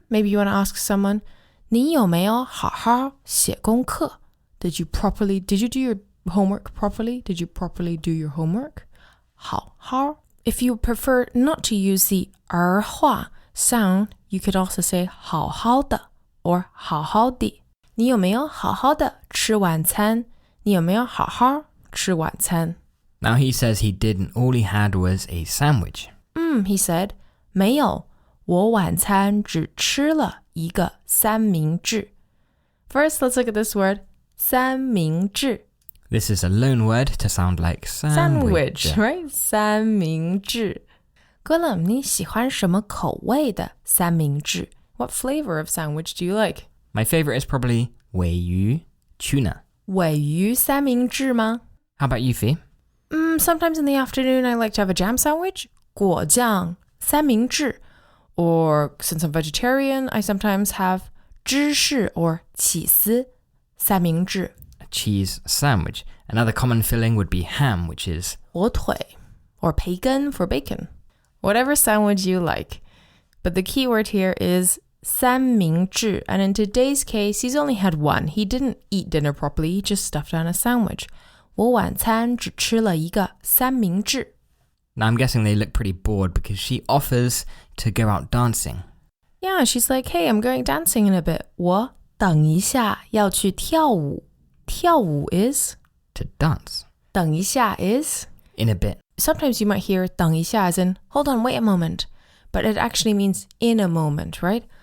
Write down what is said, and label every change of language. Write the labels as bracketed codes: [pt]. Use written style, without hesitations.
[en] Maybe you want to ask someone, [zh] 你有没有好好写功课? [en] Did you do your homework properly? Did you properly do your homework? [zh] 好好. [en] If you prefer not to use the 儿化 sound, you could also say 好好的 or 好好地. [zh] 你有没有好好的吃晚餐? 你有没有好好吃晚餐? [en] Now he says he didn't. All he had was a sandwich. He said, [zh] 没有，我晚餐只吃了一个三明治. [en] First, let's look at this word, 三明治. This is a loan word to sound like sandwich. Right? 三明治. [zh] Gwilym, 你喜欢什么口味的三明治? [en] What flavor of sandwich do you like? My favorite is probably 鮪鱼 tuna. [zh] 鮪鱼三明治吗? [en] How about you, Fee? Sometimes in the afternoon, I like to have a jam sandwich, 果酱三明治. Or since I'm vegetarian, I sometimes have 芝士 or 起司三明治. A cheese sandwich. Another common filling would be ham, which is 火腿 or 培根 for bacon. Whatever sandwich you like. But the key word here is 三明治. And in today's case, he's only had one. He didn't eat dinner properly. He just stuffed down a sandwich. [zh] 我晚餐只吃了一个三明治. [en] Now I'm guessing they look pretty bored because she offers to go out dancing. Yeah, she's like, hey, I'm going dancing in a bit. [zh] 我等一下要去跳舞.跳舞 is? [en] To dance. [zh] 等一下 is? [en] In a bit. Sometimes you might hear 等一下 as in, hold on, wait a moment. But it actually means in a moment, right?